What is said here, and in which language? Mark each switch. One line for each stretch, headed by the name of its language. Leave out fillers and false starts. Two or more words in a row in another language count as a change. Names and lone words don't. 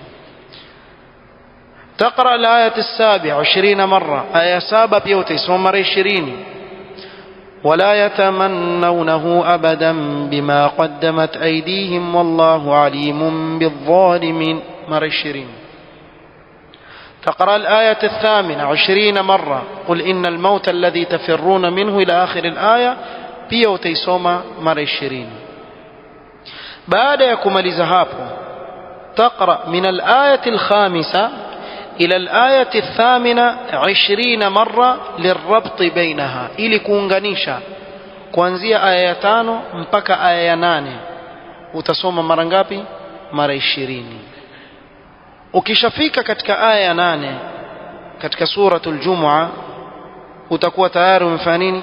Arabic: تقرأ الآية 27 مرة آية 7 وتيسوم مرة 20 ولا يتمنونه أبدا بما قدمت أيديهم والله عليم بالظالمين مرة 20. تقرأ الآية 28 مرة قل إن الموت الذي تفرون منه إلى آخر الآية
Swahili: pia utaisoma mara 20. baada ya kumaliza hapo
Arabic: تقرأ من الآية الخامسة إلى الآية الثامنة 20 مرة للربط بينها
Swahili: ili kuunganisha kuanzia aya ya 5 mpaka aya ya 8 utasoma mara ngapi? Mara 20. ukishafika katika aya ya 8 katika suratul Jumu'a utakuwa tayari umefanya nini?